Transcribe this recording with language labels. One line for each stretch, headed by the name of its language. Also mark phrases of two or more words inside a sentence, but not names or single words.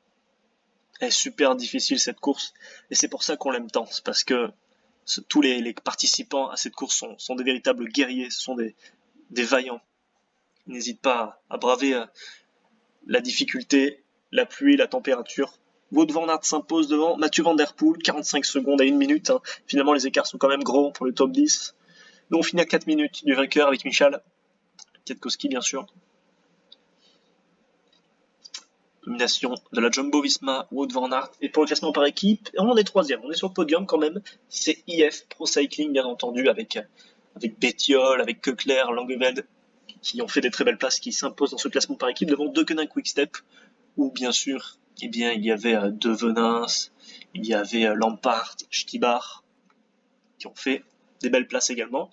French: Elle est super difficile, cette course. Et c'est pour ça qu'on l'aime tant. C'est parce que tous les participants à cette course sont des véritables guerriers. Ce sont des vaillants. Ils n'hésitent pas à braver la difficulté, la pluie, la température. Wout van Aert s'impose devant Mathieu Van Der Poel, 45 secondes à 1 minute. Hein. Finalement, les écarts sont quand même gros pour le top 10. Nous, on finit à 4 minutes du vainqueur avec Michal Kwiatkowski, bien sûr. Domination de la Jumbo-Visma, Wout van Aert. Et pour le classement par équipe, on est troisième. On est sur le podium quand même. C'est IF Pro Cycling, bien entendu, avec Bettiol, avec Keukler, Langeveld, qui ont fait des très belles places, qui s'imposent dans ce classement par équipe devant Deceuninck Quick-Step, où bien sûr, eh bien, il y avait De Venins, il y avait Lampard, Stibar, qui ont fait des belles places également.